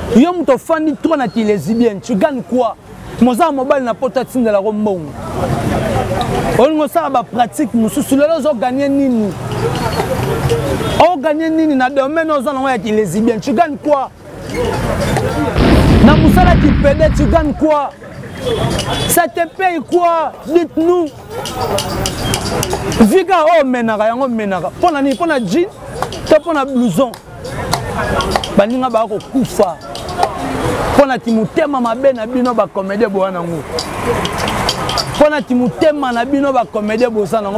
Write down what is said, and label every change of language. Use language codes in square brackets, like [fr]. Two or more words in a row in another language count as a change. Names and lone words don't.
[ln] Yo moto ofandi trop na kilesibienne, [fr] tu gagnes quoi? [ln] Moza mobali na poto atindelako mbongo. Olingi osala ba pratique mosusu, lelo ozoganye nini? Oganye nini na domaine oza nango ya kilesibienne? [fr] Tu gagnes quoi? [ln] Na mosala kipede, [fr] tu gagnes quoi? Ça te paye quoi? Dites-nous. [ln] Vika oyo omenaka, yango omenaka. Mpo na nini? Mpo na jean? To mpo na blouson? Baninga baka kokufa. Mpo na ti motema mabe na bino bacomédien boya nango. Mpo na ti motema na bino bacomédien boza nango.